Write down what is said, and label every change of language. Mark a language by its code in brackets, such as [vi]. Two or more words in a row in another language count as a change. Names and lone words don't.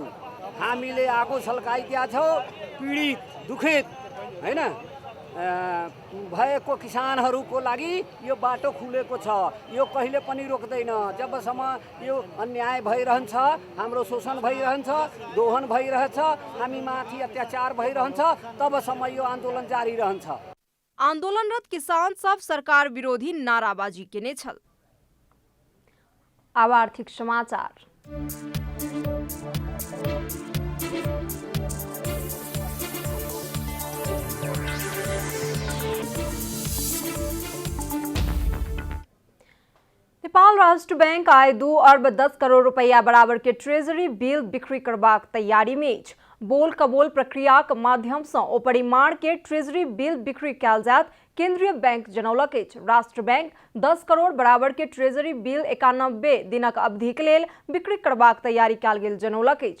[ne] हामीले आगो छल्काइदिया छौँ, पीडित दुखित हैन भएको किसानहरूको लागि यो बाटो खुलेको छ। यो कहिले पनि रोक्दैन। जबसम्म यो अन्याय भइरहन्छ, हाम्रो शोषण भइरहन्छ, दोहन भइरहन्छ, हामी माथि अत्याचार भइरहन्छ, तबसम्म यो आन्दोलन जारी रहन्छ। [mai] आंदोलनरत किसान सब सरकार विरोधी नाराबाजी केने छल। अब आर्थिक समाचार। नेपाल राष्ट्र बैंक आय 2 अरब 10 करोड़ रुपया बराबर के ट्रेजरी बिल बिक्री करबाक तैयारी में अछि। बोल कबोल प्रक्रिया के माध्यम से ओ परिमाण के ट्रेजरी बिल बिक्री कयल जायत केंद्रीय बैंक जनौलक अछि। राष्ट्र बैंक 10 करोड़ बराबर के ट्रेजरी बिल 91 दिनक अवधि के लेल बिक्री करबाक तैयारी कयल गेल जनौलक अछि।